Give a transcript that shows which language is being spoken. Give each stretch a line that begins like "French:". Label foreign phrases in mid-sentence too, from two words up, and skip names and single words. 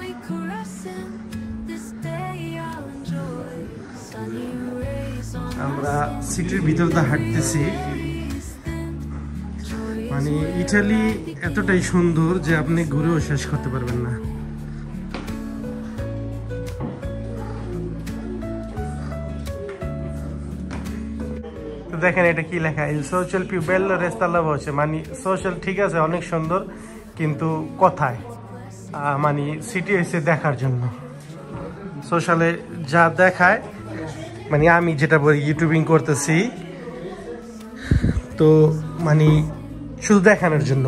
Bangla: আমরা সিটির ভিতর দিয়ে হাঁটতেছি। মানে ইটালি এতটাই সুন্দর যে আপনি ঘুরেও শেষ করতে পারবেন না। তো দেখেন এটা কি লেখা,
Italian: il social più bello resta la voce,
Bangla: মানে সোশ্যাল ঠিক আছে অনেক সুন্দর কিন্তু কথায় মানে সিটি এসে দেখার জন্য। সোশ্যালে যা দেখায় মানে আমি যেটা বলি ইউটিউবিং করতেছি তো মানে শুধু দেখানোর জন্য।